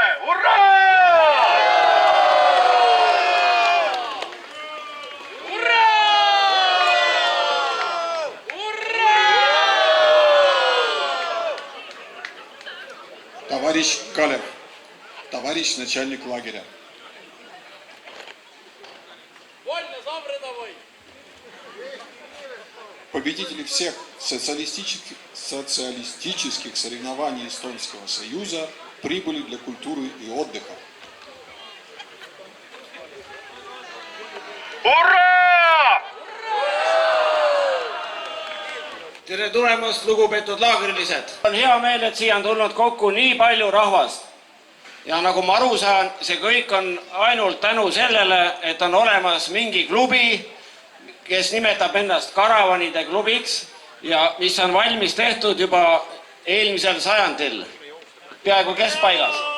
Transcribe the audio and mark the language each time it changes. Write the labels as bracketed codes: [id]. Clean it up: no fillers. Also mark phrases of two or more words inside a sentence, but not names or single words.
[et] Hurraa! [ru] Товарищ Калев, товарищ начальник лагеря. Победители всех социалистических соревнований Эстонского Союза прибыли для культуры и отдыха. [et] Hurraa! Tere tulemast, lugupeetud laagrilised! On hea meel, et siia on tulnud kokku nii palju rahvast. Ja nagu ma aru saan, see kõik on ainult tänu sellele, et on olemas mingi klubi, kes nimetab ennast Karavanide klubiks ja mis on valmis tehtud juba eelmisel sajandil, peaaegu keskpaigas.